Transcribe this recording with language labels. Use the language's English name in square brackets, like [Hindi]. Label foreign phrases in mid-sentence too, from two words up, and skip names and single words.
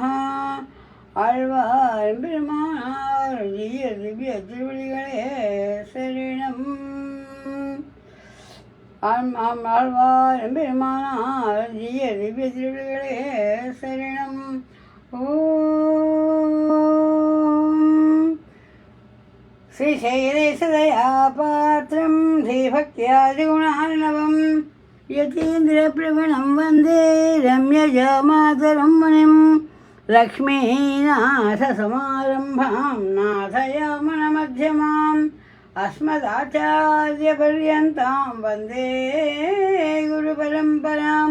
[Tamil] ஆழ்வார் பெருமானார் திவ்ய திருவடிகளே சரணம். ஆழ்வார் பெருமானார் திவ்ய திருவடிகளே சரணம். [Sanskrit] ஓம் श्रीशैलेशदया पात्रं श्रीभक्त्यादिगुणार्णवं यतीन्द्रप्रवणं वन्दे रम्यजामातरं मुनिं लक्ष्मीनाथसमारम्भां नाथयामनमध्यमाम् अस्मदाचार्यपर्यन्तां वन्दे गुरुपरम्परां.